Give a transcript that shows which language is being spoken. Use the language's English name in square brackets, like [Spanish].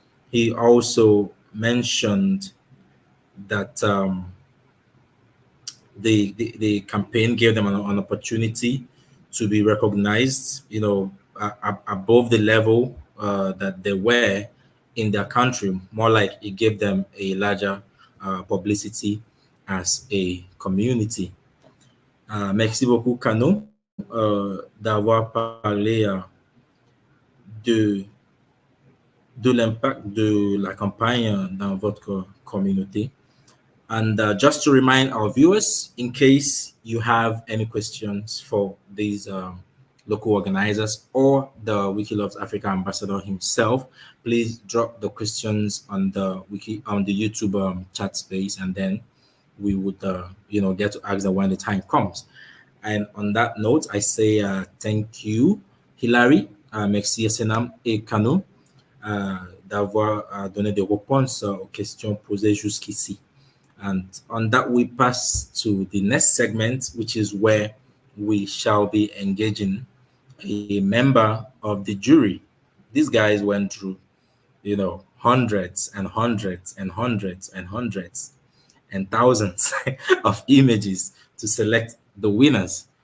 [English] He also mentioned that the campaign gave them an opportunity to be recognized, above the level that they were in their country. More like it gave them a larger publicity as a community. [French] Merci beaucoup, Kano, d'avoir parlé de, de l'impact de la campagne dans votre communauté. [English] And just to remind our viewers, in case you have any questions for these local organizers or the Wiki Loves Africa ambassador himself, please drop the questions on the YouTube chat space, and then we would get to ask them when the time comes. And on that note, I say thank you, Hilary, [French] merci Essenam et Kano d'avoir donné des réponses aux questions posées jusqu'ici. [English] And on that, we pass to the next segment, which is where we shall be engaging a member of the jury. These guys went through, hundreds and hundreds and hundreds and hundreds and thousands of images to select the winners.